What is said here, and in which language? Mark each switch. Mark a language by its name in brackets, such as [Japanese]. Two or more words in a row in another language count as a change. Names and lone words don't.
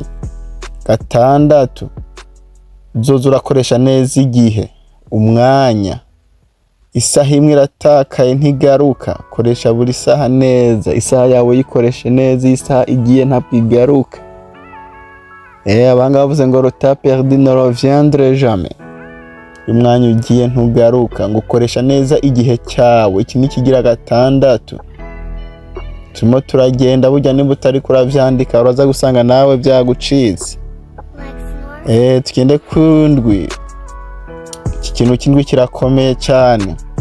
[Rundi] Gatandatu, uzoza urakoresha neza igihe, umwanya. Isaha imwe iratakaye ntigaruka. Koresha buri saha neza. Isaha yawe yikoreshe neza. Isaha igiye ntabwo igaruka. Abanga bavuze ngo [French] le temps perdu ne reviendra jamais. [Rundi] Umwanya ugiye ntugaruka. Ngo ukoresha neza igihe cyawe. Iki ni kigira gatandatu. Turimo turagenda burya niba utari kuravyandika uraza gusanga nawe byagucitse. Tukende kundwi. Iki kintu kindwi kirakomeye cyane.